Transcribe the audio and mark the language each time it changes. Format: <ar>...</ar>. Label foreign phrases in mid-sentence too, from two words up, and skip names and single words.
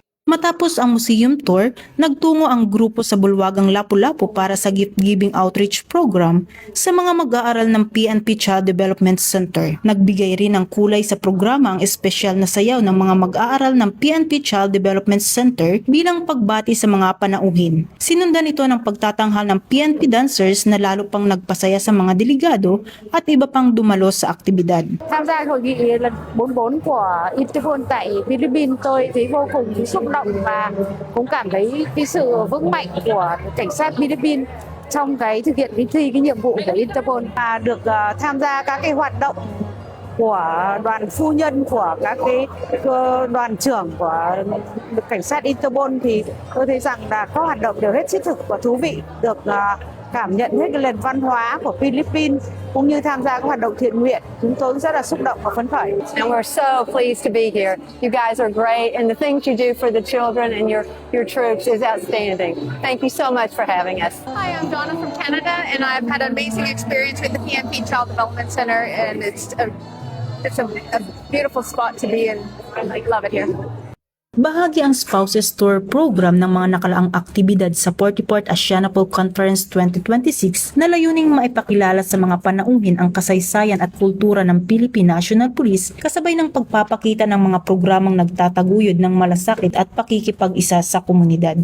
<tl>Matapos ang museum tour, nagtungo ang grupo sa bulwagang Lapu-Lapu para sa</tl> <en>gift-giving outreach program</en> <tl>sa mga mag-aaral ng PNP Child Development Center. Nagbigay rin ng kulay sa programa ang espesyal na sayaw ng mga mag-aaral ng PNP Child Development Center bilang pagbati sa mga panauhin. Sinundan ito ng pagtatanghal ng PNP dancers na lalo pang nagpasaya sa mga delegado at iba pang dumalo sa aktibidad.</tl> <vi>Tham gia hội nghị lần 44 của Interpol tại Philippines, tôi thấy vô cùng xúc động và cũng cảm thấy cái sự vững mạnh của cảnh sát Philippines trong cái thực hiện cái nhiệm vụ của Interpol, và được tham gia các cái hoạt động của đoàn phu nhân, của các cái đoàn trưởng của cảnh sát Interpol, thì tôi thấy rằng là các hoạt động đều hết sức thực và thú vị, được cảm nhận hết cái nền văn hóa của Philippines cũng như tham gia các hoạt động thiện nguyện. Chúng tôi cũng rất là xúc động và phấn khởi.</vi> <en>And we're so pleased to be here. You guys are great, and the things you do for the children and your troops is outstanding. Thank you so much for having us. Hi, I'm Donna from Canada, and I've had an amazing experience with the PNP Child Development Center, and it's a beautiful spot to be in. I love it here.</en> <tl>Bahagi ang</tl> <en>spouses tour program</en> <tl>ng mga nakalaang aktibidad sa 44th Asianapol Conference 2026 na layuning maipakilala sa mga panauhin ang kasaysayan at kultura ng Philippine National Police kasabay ng pagpapakita ng mga programang nagtataguyod ng malasakit at pakikipag-isa sa komunidad.</tl>